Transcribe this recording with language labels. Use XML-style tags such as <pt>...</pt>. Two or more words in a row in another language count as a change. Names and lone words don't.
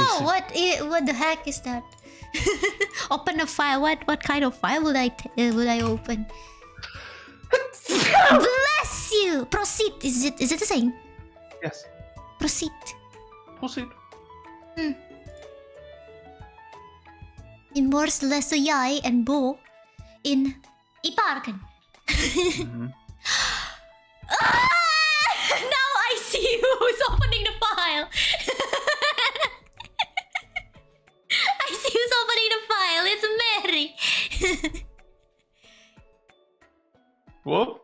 <en>whoa! What the heck is that? Open a file. What kind of file would I open? Bless you. Proceed. Is it the same? Yes. Proceed.</en> <da>In morges læste jeg en bog i parken.</da> <en>Now I see who's opening the file. I see who's opening the file. It's Mary. What?</en>